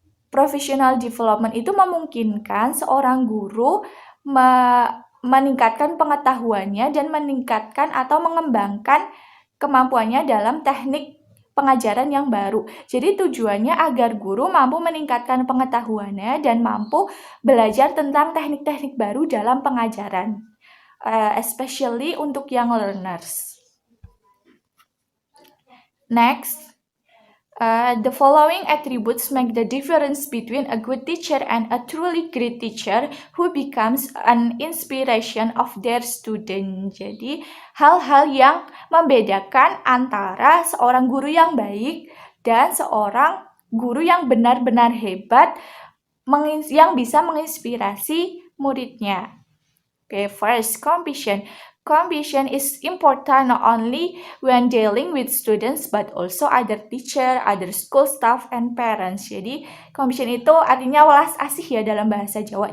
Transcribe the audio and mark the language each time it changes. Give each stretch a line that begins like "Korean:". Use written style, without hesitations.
Indonesian: professional development itu memungkinkan seorang guru meningkatkan pengetahuannya dan meningkatkan atau mengembangkan kemampuannya dalam teknik pengajaran yang baru. Jadi tujuannya agar guru mampu meningkatkan pengetahuannya dan mampu belajar tentang teknik-teknik baru dalam pengajaran, especially untuk young learners.
English: Next, the following attributes make the difference between a good teacher and a truly great teacher who becomes an inspiration of their student.
Indonesian: Jadi, hal-hal yang membedakan antara seorang guru yang baik dan seorang guru yang benar-benar hebat yang bisa menginspirasi muridnya.
English: Okay, first, compassion. Compassion is important not only when dealing with students but also other teacher, other school staff, and parents.
Indonesian: Jadi, compassion itu artinya welas asih ya dalam bahasa Jawa.